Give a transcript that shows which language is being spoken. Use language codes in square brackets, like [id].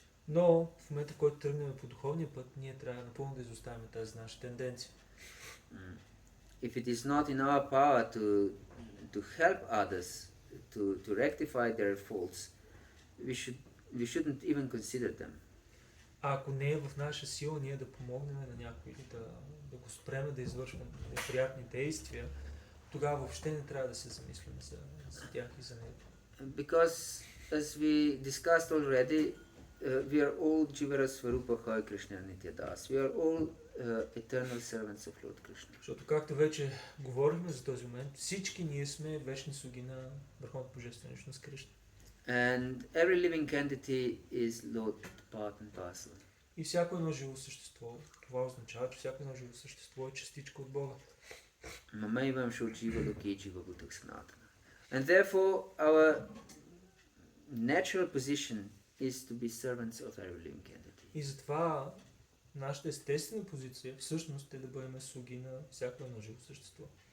[bg] Но в момента, в който тръгнем по духовния път, ние трябва напълно да изоставим тази наша тенденция. [en] If it is not in our power to help others to rectify their faults, we shouldn't even consider them. [bg] А ако не е в наша сила ние да помогнем на някой или да го спреме да извършва неприятни действия, тогава въобще не трябва да се замислим за тях и за него. [en] Because, as we discussed already, we are all [bn] Jivara Swarupa Hoy Krishna Nityadas. [en] We are all eternal servants of Lord Krishna. [bg] Защото както вече говорихме за този момент, всички ние сме вечни слуги на Върховната Божествена личност Кришна. [en] And every living entity is Lord part and parcel. [bg] И всяко едно живо същество, това означава, че всяко едно живо същество е частичка от Бога. [sa] Mamaivam Sho Jiva Loki Jiva Bhutak Sanatana. [en] And therefore our natural position is to be servants of every living entity. [bg] И затова нашата естествена позиция всъщност е да бъдем слуги на всяко едно живо същество.